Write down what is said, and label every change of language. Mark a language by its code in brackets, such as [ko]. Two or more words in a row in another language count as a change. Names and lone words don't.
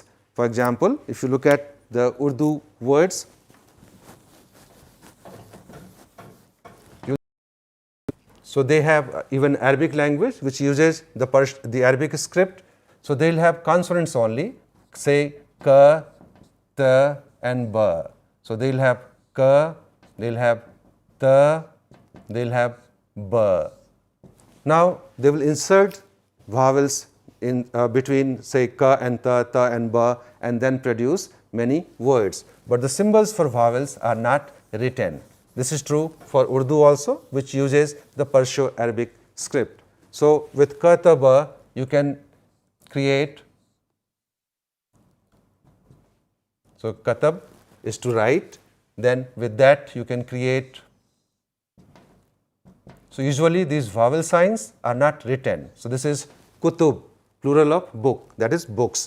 [en] For example, if you look at the Urdu words, so they have even Arabic language which uses the Arabic script. So they will have consonants only, say ka, ta and ba. So they will have ka, they will have ta, they will have ba. Now they will insert vowels in between, say ka and ta and ba, and then produce many words. But the symbols for vowels are not written. This is true for Urdu also, which uses the Perso-Arabic script. So with ka ta ba you can create, so katab is to write, then with that you can create. So usually these vowel signs are not written. So this is kutub, plural of book, that is books.